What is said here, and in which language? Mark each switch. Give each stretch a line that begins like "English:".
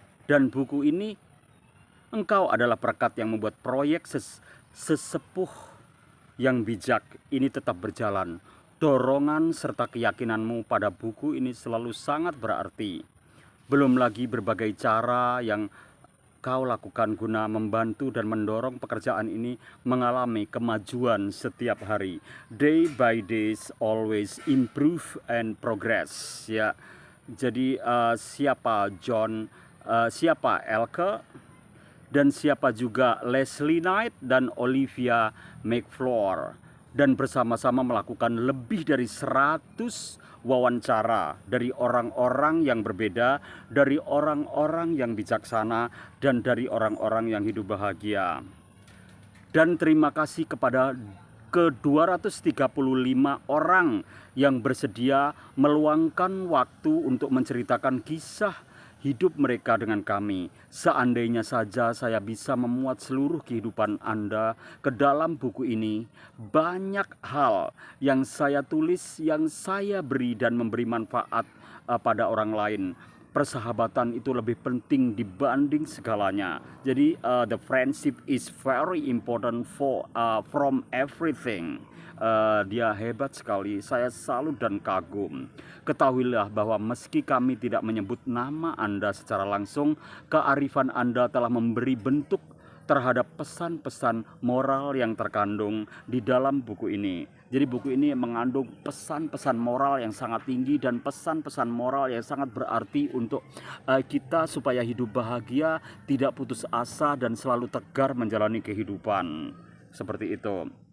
Indonesian: Dan buku ini, engkau adalah perekat yang membuat proyek sesepuh yang bijak ini tetap berjalan. Dorongan serta keyakinanmu pada buku ini selalu sangat berarti. Belum lagi berbagai cara yang kau lakukan guna membantu dan mendorong pekerjaan ini mengalami kemajuan setiap hari.
English: Day by day, always improve and progress ya.
Indonesian: Jadi siapa siapa Elke, dan siapa juga Leslie Knight dan Olivia McFleur, dan bersama-sama melakukan lebih dari 100 wawancara dari orang-orang yang berbeda, dari orang-orang yang bijaksana, dan dari orang-orang yang hidup bahagia. Dan terima kasih kepada ke-235 orang yang bersedia meluangkan waktu untuk menceritakan kisah hidup mereka dengan kami. Seandainya saja saya bisa memuat seluruh kehidupan Anda ke dalam buku ini, banyak hal yang saya tulis, yang saya beri dan memberi manfaat pada orang lain. Persahabatan itu lebih penting dibanding segalanya. Jadi
English: the friendship is very important from everything.
Indonesian: Dia hebat sekali, saya salut dan kagum. Ketahuilah bahwa meski kami tidak menyebut nama Anda secara langsung, kearifan Anda telah memberi bentuk terhadap pesan-pesan moral yang terkandung di dalam buku ini. Jadi buku ini mengandung pesan-pesan moral yang sangat tinggi dan pesan-pesan moral yang sangat berarti untuk kita supaya hidup bahagia, tidak putus asa, dan selalu tegar menjalani kehidupan. Seperti itu.